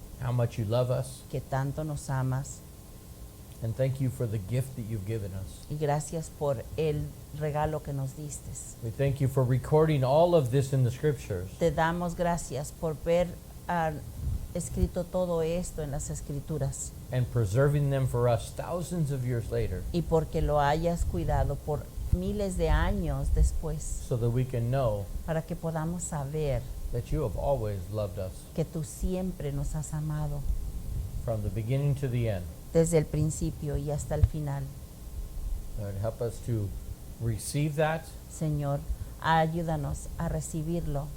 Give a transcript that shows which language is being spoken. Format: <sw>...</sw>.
<en>how much you love us,</en> <es>que tanto nos amas.</es> <en>and thank you for the gift that you've given us.</en> <es>Y gracias por el regalo que nos diste.</es> <en>We thank you for recording all of this in the scriptures,</en> <es>Te damos gracias por ver escrito todo esto en las escrituras</es> <en>and preserving them for us thousands of years later,</en> <es>y porque lo hayas cuidado por miles de años después,</es> <en>so that we can know</en> <es>para que podamos saber</es> <en>that you have always loved us</en> <es>que tú siempre nos has amado</es> <en>from the beginning to the end.</en> <es>desde el principio y hasta el final.</es> <en>Lord, help us to receive that</en> <es>Señor, ayúdanos a recibirlo</es>